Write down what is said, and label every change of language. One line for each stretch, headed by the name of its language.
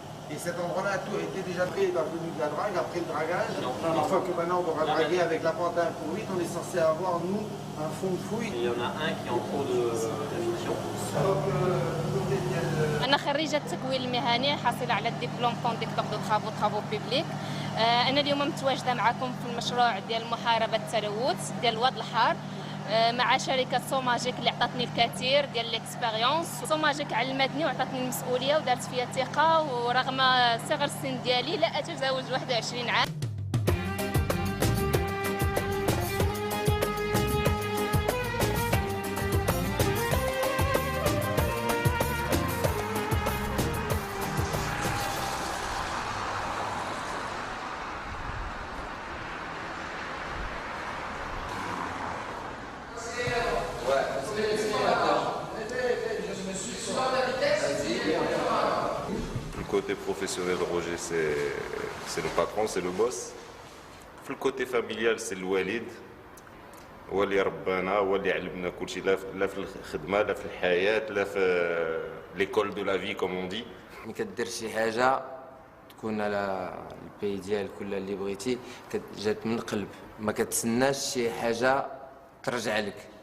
French: Et cet endroit-là a tout été déjà pris par le de la drague, après le dragage. Une fois que maintenant on devra draguer avec la pente à 1,8, on est censé avoir, nous, un fond de fouille. Il y en a un qui est en cours de finition.
Arabic: أنا خريجة التكوين المهني حاصلة على الدبلوم
French: كونديكتور دو طرافو بيبليك.
Arabic: أنا اليوم متواجدة معكم في المشروع ديال محاربة التلوث ديال الواد الحار مع شركة سوماجيك اللي عطاتني الكثير ديال ليكسبيريونس. سوماجيك علمتني وعطاتني المسؤولية ودارت فيا ثقة، ورغم صغر السن ديالي لا أتجاوز 21 عام.
French: Le côté professionnel, Roger, c'est le patron, c'est le boss. Le côté familial, c'est le Walid.
Arabic: هو اللي ربانا، هو اللي علمنا كل شيء، لا في الخدمه لا في الحياه لا في
French: ليكول دو لا في كوم اون دي.
Arabic: ملي كدير شي حاجه تكون على البي ديالك ولا اللي بغيتي جات من القلب، ما كتسناش شي حاجه ترجع لك.